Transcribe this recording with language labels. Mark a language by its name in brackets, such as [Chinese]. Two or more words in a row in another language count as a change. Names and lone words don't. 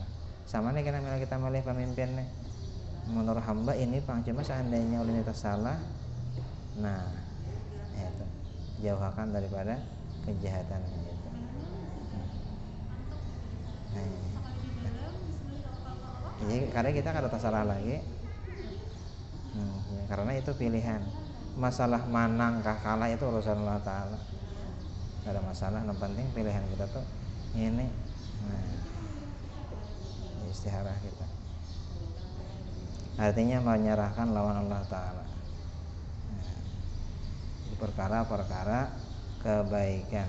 [Banjar] Sama nih karena kita milih pemimpin nih. Menurut hamba ini pang cuma seandainya ulun itu salah, nah itu jauhkan daripada kejahatan itu. Jadi karena kita kada salah lagi. Ya, karena itu pilihan. Masalah manang kah kalah itu urusan Allah Ta'ala. [Indonesian] Gak ada masalah, yang penting pilihan kita tuh ini. [Banjar] Nah, istikharah kita. Artinya menyerahkan lawan Allah Ta'ala. Di perkara-perkara kebaikan.